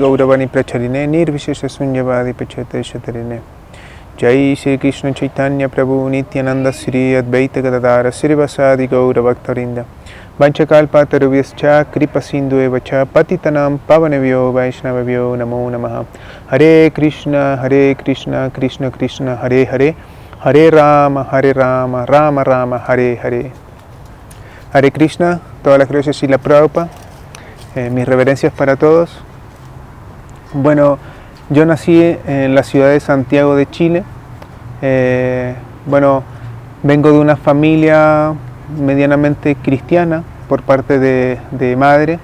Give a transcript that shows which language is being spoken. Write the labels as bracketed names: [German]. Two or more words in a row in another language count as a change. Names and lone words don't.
[Sanskrit] गौरवाणी प्रचारिणे निर्विशेष शून्यवादि पाश्चात्य देश तारिणे जय श्री कृष्ण चैतन्य प्रभु नित्यानन्द श्री अद्वैत गदाधर श्रीवासादि गौरभक्तवृन्द वाञ्छाकल्पतरुभ्यश्च कृपासिन्धुभ्य एव च पतितानां पावनेभ्यो वैष्णवेभ्यो नमो नमः हरे कृष्ण कृष्ण कृष्ण हरे हरे हरे राम, राम राम, हरे हरे. [Spanish] Hare Krishna, todas las gracias y la Prabhupada. Mis reverencias para todos. Bueno, yo nací en la ciudad de Santiago de Chile. Bueno, vengo de una familia medianamente cristiana por parte de madre.